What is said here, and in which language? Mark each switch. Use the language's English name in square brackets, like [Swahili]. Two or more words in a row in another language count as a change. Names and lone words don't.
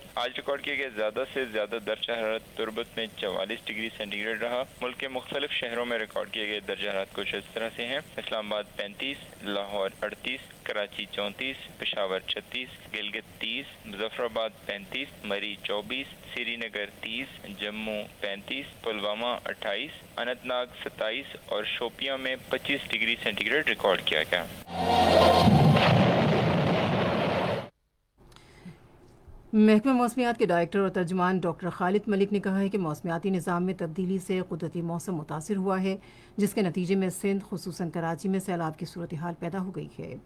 [Urdu] آج ریکارڈ کیے گئے زیادہ سے زیادہ درجہ حرارت تربت میں 44 ڈگری سینٹی گریڈ رہا۔ ملک کے مختلف شہروں میں ریکارڈ کیے گئے درجہ حرارت کچھ اس طرح سے ہیں: اسلام آباد 35، لاہور 38، کراچی 34، پشاور 36، گلگت 30، مظفر آباد 35، مری 24، سری نگر 30، جموں 35، پلوامہ 28، اننت ناگ 27 اور شوپیاں میں 25 ڈگری سینٹی گریڈ ریکارڈ کیا گیا۔ محکمہ موسمیات کے ڈائریکٹر اور ترجمان ڈاکٹر خالد ملک نے کہا ہے کہ موسمیاتی نظام میں تبدیلی سے قدرتی موسم متاثر ہوا ہے، جس کے نتیجے میں سندھ خصوصاً کراچی میں سیلاب کی صورتحال پیدا ہو گئی ہے۔